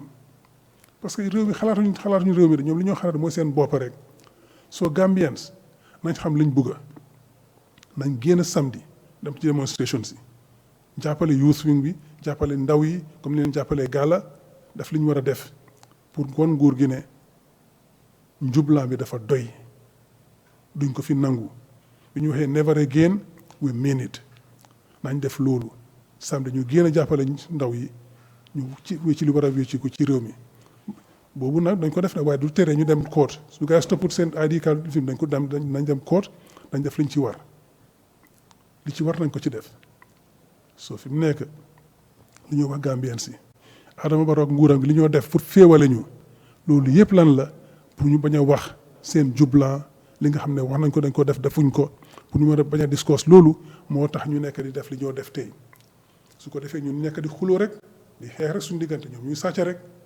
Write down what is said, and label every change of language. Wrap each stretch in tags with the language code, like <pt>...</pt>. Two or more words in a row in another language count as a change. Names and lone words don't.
<wo>parce que réew mi xalaatuñu réew mi de ñoom li ñoo xalaat mooy seen bopp rek soo Gambians nañ xam liñ bugga nañ génn samedi dem ci démonstration si jàppale</wo> <en>youth wing</en> <wo>bi jàppale ndaw yi comme ni leen jàppalee gàlla def li ñu war a def pour kon nguur gi ne njublaan bi dafa doy duñ ko fi nangu bi ñu waxee</wo> <en>never again we mean it</en> <wo>nañ def loolu samedi ñu génn a jàppale ndaw yi ñu ci li war a wécci ko ci réew mi boobu nag dañ ko def nag waaye du tere ñu dem court su gars yi topput seen</wo> <en>ID card</en> <wo>fi dañ ko dem nañ dem court dañ def liñ ci war li ci war nañ ko ci def soo fi mu nekk li ñoo wax Gambien si Adama Barrow ak nguuram gi li ñoo def pour féewale ñu loolu yëpp lan la pour ñu bañ a wax seen jublan li nga xam ne wax nañ ko dañ ko def defuñ ko pour ñu mën a bañ a discours loolu moo tax ñu nekk di def li ñoo def tey su ko defee ñun nekk di xuloo rek di xeex rek suñu diggante ñoom ñuy sàcc rek</wo>